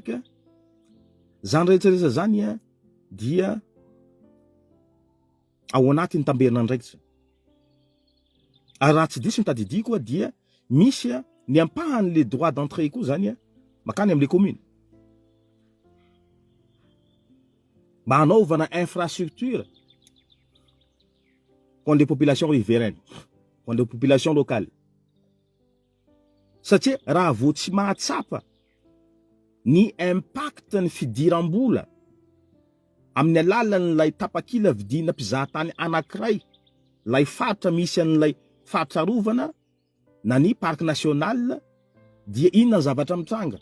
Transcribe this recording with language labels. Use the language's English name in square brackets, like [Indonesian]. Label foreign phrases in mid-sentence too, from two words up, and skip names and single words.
[Malagasy] Zany rehetrarehetra zany dia ao anatin'ny tamberina andraikitra. Ary raha tsy diso ny tadidiko dia misy ny ampahan'le [French] droit d'entrée [Malagasy] koa zany makany amin'le commune mba hanaovana [French] infrastructure pour les populations riveraines, pour les populations locales. [Malagasy] Satria raha vao tsy mahatsapa ny impact ny fidiram-bola amin'ny alalan'ilay tapakila vidina mpizahatany anankiray, lay faritra misy an'ilay faritra rovana na ny [French] parc national, [Malagasy] dia inona ny zavatra mitranga?